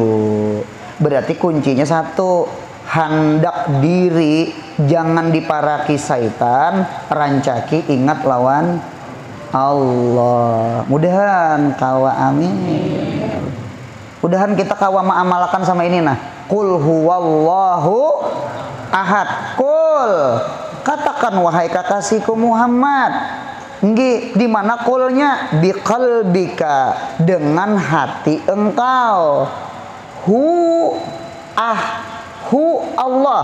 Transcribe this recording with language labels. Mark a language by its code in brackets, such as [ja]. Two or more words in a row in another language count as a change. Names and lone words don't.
[bjn] Berarti kuncinya satu, hendak diri jangan diparaki syaitan, rancaki ingat lawan Allah. Mudahan kawa, amin. Mudahan kita kawa ma'amalakan sama ini nah. [ar] قل هو الله أحد. Qul, [id] katakan wahai kekasihku Muhammad. Nggih, di mana qulnya? Biqalbika, dengan hati engkau. [ar] هو الله.